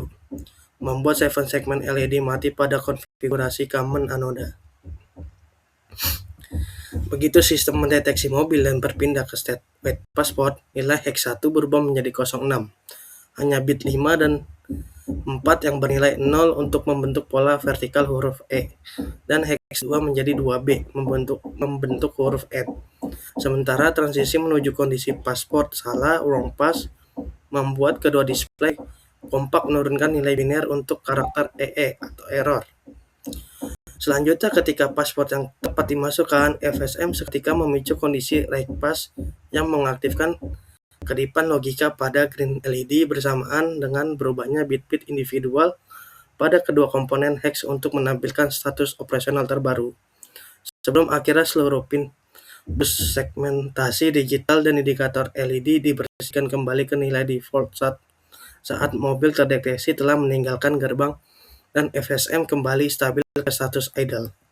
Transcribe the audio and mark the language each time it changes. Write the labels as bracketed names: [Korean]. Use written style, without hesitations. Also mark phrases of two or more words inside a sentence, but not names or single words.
[Indonesian] Membuat 7 segmen LED mati pada konfigurasi common anoda. Begitu sistem mendeteksi mobil dan berpindah ke [English] state wait password, [Indonesian] nilai hex 1 berubah menjadi 06. Hanya bit 5 dan 4 yang bernilai 0 untuk membentuk pola vertikal huruf E, dan hex 2 menjadi 2B membentuk huruf N. Sementara transisi menuju kondisi password salah [English] wrong pass [Indonesian] membuat kedua display kompak menurunkan nilai biner untuk karakter EE atau error. Selanjutnya, ketika password yang tepat dimasukkan, FSM seketika memicu kondisi [English] right pass [Indonesian] yang mengaktifkan kedipan logika pada [English] green LED [Indonesian] bersamaan dengan berubahnya bit-bit individual pada kedua komponen hex untuk menampilkan status operasional terbaru. Sebelum akhirnya seluruh pin bus segmentasi digital dan indikator LED dibersihkan kembali ke nilai default saat mobil terdeteksi telah meninggalkan gerbang dan FSM kembali stabil ke status idle.